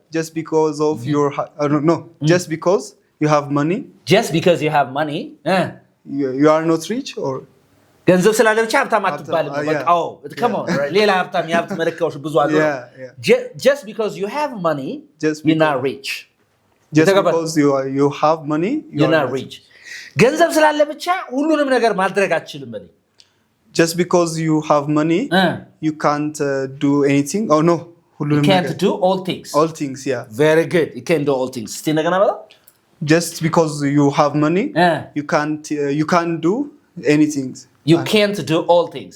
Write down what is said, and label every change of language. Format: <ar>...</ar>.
<en>just because of your I don't know just because you have money you are not rich or</en> <am>ገንዘብ ስላለ ብቻ ሀብታም አትባልም በቃ</am> <en>come on</en> <am>ሌላ ሀብታም የሀብት መለኪያዎች ብዙ አሉ</am> <en>just because you have money you're not rich just because you have money you're not rich</en> <am>ገንዘብ ስላለ ብቻ ሁሉንም ነገር ማድረግ አትችልም በል</am> <en>just because you have money you can't do anything oh no you can't do all things yeah very good you can do all things</en> <am>እስቲ እንደገና በላ</am> <en>just because you have money you can't do anything you can't do all things</en>